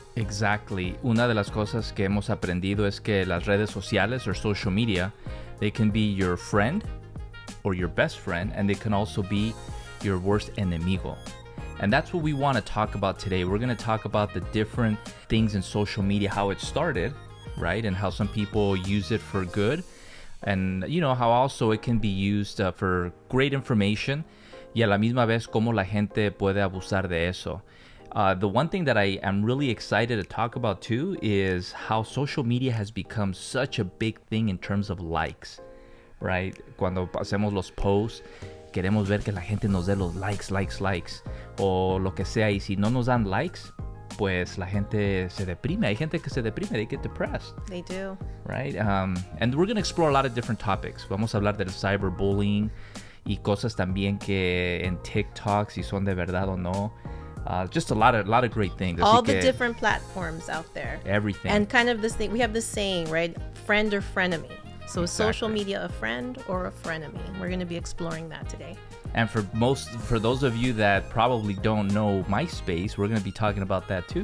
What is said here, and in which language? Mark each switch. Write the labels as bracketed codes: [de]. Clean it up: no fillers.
[en] Exactly. [es] Una de las cosas que hemos aprendido es que las redes sociales [en] or social media, they can be your friend or your best friend, and they can also be your worst [es] enemigo. [en] And that's what we want to talk about today. We're going to talk about the different things in social media, how it started, right? And how some people use it for good. And, you know, how also it can be used for great information. [es] Y a la misma vez, cómo la gente puede abusar de eso. [en] The one thing that I am really excited to talk about too is how social media has become such a big thing in terms of likes. Right? [es] Cuando hacemos los posts, queremos ver que la gente nos dé los likes, o lo que sea, y si no nos dan likes, pues la gente se deprime. Hay gente que se deprime, [en] they get depressed. They do. Right? And we're going to explore a lot of different topics. [es] Vamos a hablar del cyberbullying y cosas también que en TikTok, si son de verdad o no. [en] Just a lot of great things. All the different platforms out there. Everything. And kind of this thing, we have this saying, right? Friend or frenemy. So Exactly. Social media, a friend or a frenemy. We're going to be exploring that today. And for those of you that probably don't know MySpace, we're going to be talking about that too.